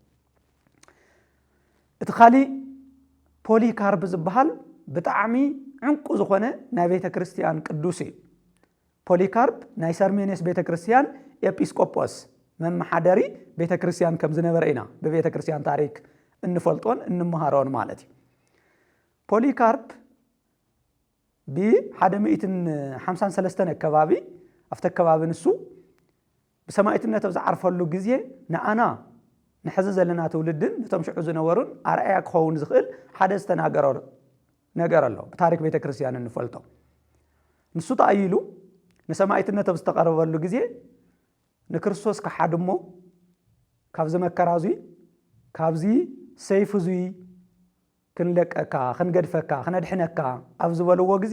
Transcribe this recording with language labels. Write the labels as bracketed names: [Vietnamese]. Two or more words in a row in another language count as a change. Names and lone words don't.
[Tigrinya] እቲ ኻሊ ፖሊካርፕ ዝበሃል ብጣዕሚ ዕንቁ ዝኾነ ናይ ቤተ ክርስቲያን ቅዱስ እዩ ፖሊካርፕ ናይ ሰርሜኒየስ ቤተ ክርስቲያን ኤጲስቆጶስ መምሓደሪ ቤተ ክርስቲያን ከም ዝነበረ ኢና በቤተ ክርስቲያን ታሪክ እንፈልጦን እንመሃሮን ማለት እዩ ፖሊካርፕ ብ153 አካባቢ afta አካባቢ ንሱ በሰማዕትነት ዝዓርፈሉ ጊዜ ንአና ንሕዚ ዘለና ትውልድን ነቶም ሽዑ ዝነበሩን አርአያ ክኸውን ዝኽእል ሓደ ዝተናገረ ነገር ኣሎ በታሪክ ቤተ ክርስቲያን እንፈልጦ ንሱ ተኣይሉ ንሰማዕትነት ዝተቀረበሉ ጊዜ ንክርስቶስ ከሓድሞ ካብዚ መከራዙይ ካብዚ ሰይፍዙይ ክንለቀካ ክንገድፈካ ክነድሕነካ ኣብ ዝበልዎ ግዜ